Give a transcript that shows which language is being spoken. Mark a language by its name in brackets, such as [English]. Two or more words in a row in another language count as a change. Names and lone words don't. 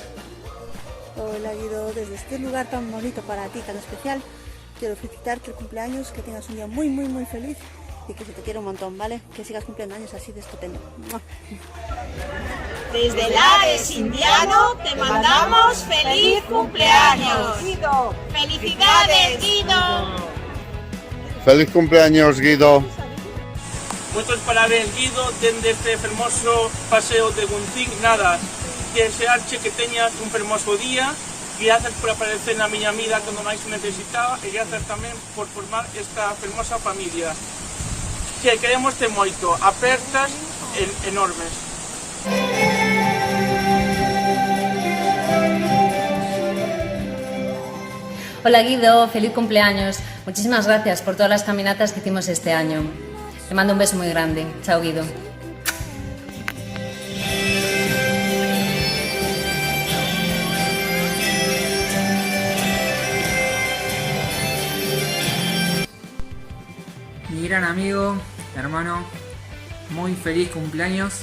[Spanish] Hola Guido, desde este lugar tan bonito para ti, tan especial, quiero felicitarte el cumpleaños, que tengas un día muy, muy, muy feliz y que se te quiera un montón, ¿vale? Que sigas cumpliendo años así de estupendo. Desde Lares, Indiano, te mandamos feliz cumpleaños. Guido. ¡Felicidades, Guido! Feliz cumpleaños, Guido. [Galician] Moitos parabéns, Guido, dende este fermoso paseo de Guntín. Nada, desearche que teñas un fermoso día. Gracias por aparecer na miña vida cando máis o necesitaba e gracias tamén por formar esta fermosa familia. Que queremos te moito, apertas enormes. [Spanish] Hola Guido, feliz cumpleaños. Muchísimas gracias por todas las caminatas que hicimos este año. Te mando un beso muy grande. Chao, Guido. Mi gran amigo, hermano, muy feliz cumpleaños.